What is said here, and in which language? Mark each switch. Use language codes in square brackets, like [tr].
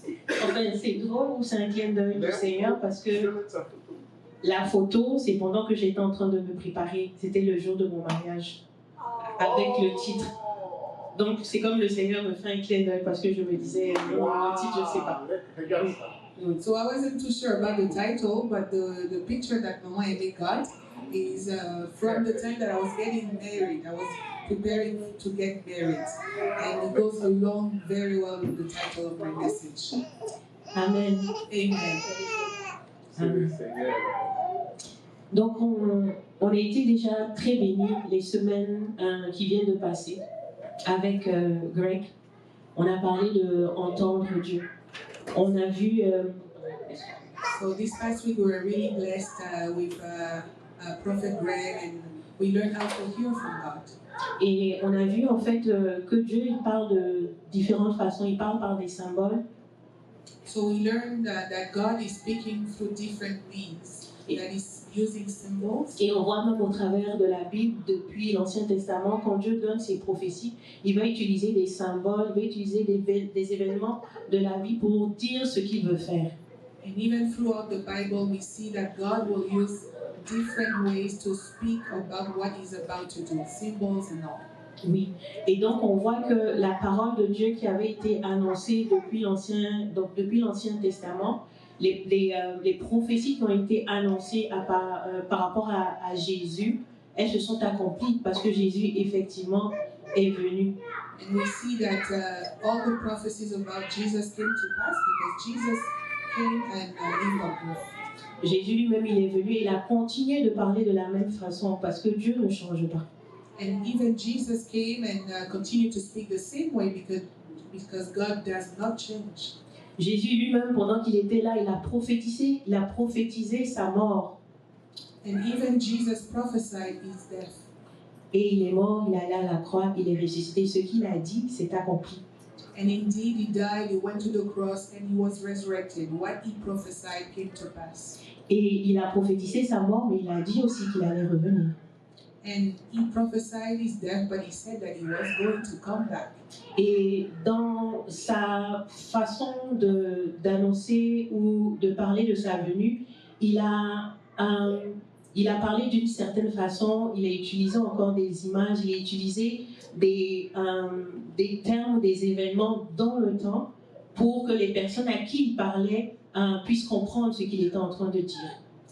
[fr] Enfin, c'est drôle ou c'est un clin d'œil du Seigneur parce que la photo, c'est pendant que j'étais en train de me préparer. C'était le jour de mon mariage. Avec le titre. Donc, c'est comme le Seigneur me fait un clin d'œil parce que je me disais, non, le titre, je ne sais pas. Regarde ça. [en] So I wasn't too sure about the title, but the picture that Mama Amy got is from the time that I was getting married. I was preparing to get married, and it goes along very well with the title of my message. Amen. Amen. [fr] C'est le Seigneur. Donc, on a été déjà très bénis les semaines qui viennent de passer avec Greg. On a parlé de entendre Dieu. On a vu. [en] So this past week we were really blessed with Prophet Greg, and we learned how to hear from God. [fr] Et on a vu en fait que Dieu il parle de différentes façons. Il parle par des symboles. [en] So we learned that God is speaking through different means, that is using symbols. [fr] Et on voit même au travers de la Bible, depuis l'Ancien Testament, quand Dieu donne ses prophéties, il va utiliser des symboles, il va utiliser des événements de la vie pour dire ce qu'il veut faire. [en] And even throughout the Bible, we see that God will use different ways to speak about what He's about to do, symbols and all. [fr] Oui, et donc on voit que la parole de Dieu qui avait été annoncée depuis l'Ancien Testament, les prophéties qui ont été annoncées par rapport à Jésus, elles se sont accomplies parce que Jésus effectivement est venu. [en] And we see that all the prophecies about Jesus came to pass because Jesus came and lived on earth. [fr] Jésus lui-même, il est venu et il a continué de parler de la même façon parce que Dieu ne change pas. [en] And even Jesus came and continued to speak the same way because God does not change. [fr] Jésus lui-même, pendant qu'il était là, il a prophétisé sa mort. [en] And even Jesus prophesied his death. [fr] Et il est mort, il est allé à la croix, il est ressuscité. Ce qu'il a dit, c'est accompli. [en] And indeed he died, he went to the cross, and he was resurrected. What he prophesied came to pass. [fr] Et il a prophétisé sa mort, mais il a dit aussi qu'il allait revenir. [en] And he prophesied his death, but he said that he was going to come back. [fr] Et dans sa façon d'annoncer ou de parler de sa venue, il a parlé d'une certaine façon, il a utilisé encore des images, il a utilisé des termes, des événements dans le temps pour que les personnes à qui il parlait puissent comprendre ce qu'il était en train de dire.